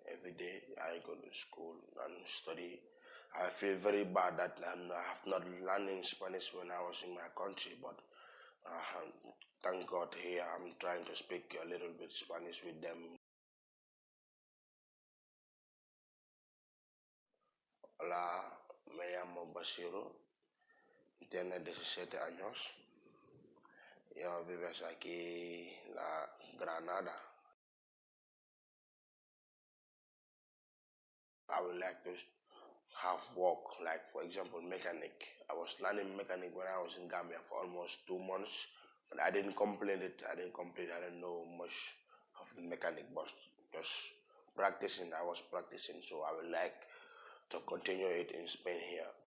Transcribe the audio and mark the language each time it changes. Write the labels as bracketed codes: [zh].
[en] Every day I go to school and study. I feel very bad that I have not learned Spanish when I was in my country, but uh, thank God here I'm trying to speak a little bit Spanish with them. [es] Hola, me llamo Bashiro, tiene 17 años. Yo vives aquí la Granada. [en] I would like to have work, like for example, mechanic. I was learning mechanic when I was in Gambia for almost 2 months, but I didn't complete it. I didn't complete. I didn't know much of the mechanic, but just practicing. I was practicing, so I would like to continue it in Spain here.